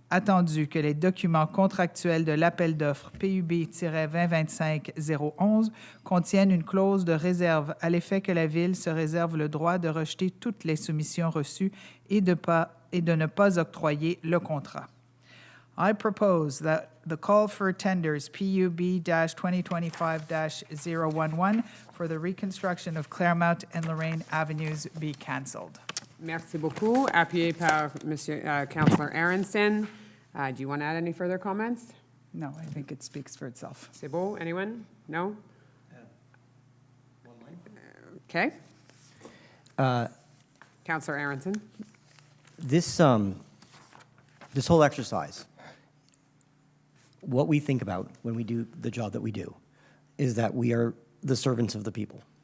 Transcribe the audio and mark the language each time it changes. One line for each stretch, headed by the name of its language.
French: Attendu que les documents contractuels de l'appel d'offres PUB-2025-011 contiennent une clause de réserve à l'effet que la Ville se réserve le droit de rejeter toutes les soumissions reçues et de ne pas octroyer le contrat.
English: I propose that the call for tenders PUB-2025-011 for the reconstruction of Claremont and Lorraine Avenues be cancelled.
French: Merci beaucoup. Appuyé par Monsieur Councillor Aronson.
English: Do you want to add any further comments? No, I think it speaks for itself.
French: C'est beau?
English: Anyone? No? Okay. Councillor Aronson. This whole exercise, what we think about when we do the job that we do is that we are the servants of the people.